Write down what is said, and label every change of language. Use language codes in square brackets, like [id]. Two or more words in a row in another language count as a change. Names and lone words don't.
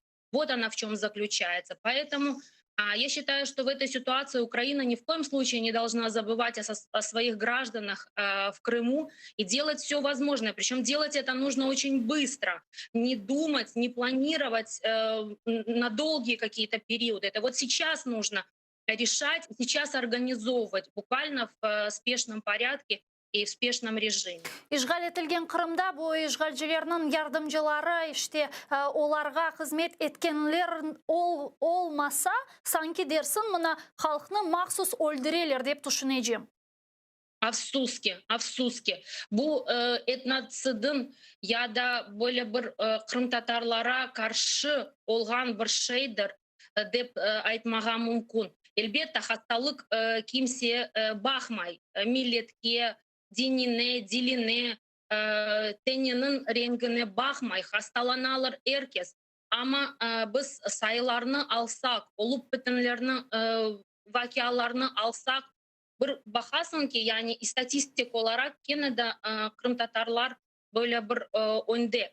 [ru] Вот она в чем заключается. Поэтому я считаю, что в этой ситуации Украина ни в коем случае не должна забывать о своих гражданах в Крыму и делать все возможное. Причем делать это нужно очень быстро. Не думать, не планировать на долгие какие-то периоды. Это вот сейчас нужно решать, сейчас организовывать буквально в спешном порядке и в спешном режиме. [crh] İşgal etilgen Kırım'da bu işgalcilerinin yardımcıları işte olarga hizmet etkenler olmasa sanki dersin mına halkını mahsus öldüreler deyip düşüneceğim. Afsuski. Bu etnotsidin ya da böyle bir Kırım tatarlara karşı olgan bir şeydir dep aytmaga mumkin. Elbette hastalık kimseye bakmay, milletke, dinine, diline, teninin rengine bakmay, hastalanalır herkes. Ama biz sayılarını alsak, olup bitenlerini, vakalarını alsak, bir bakasın ki yani istatistik olarak gene de Kırım tatarlar böyle bir önde.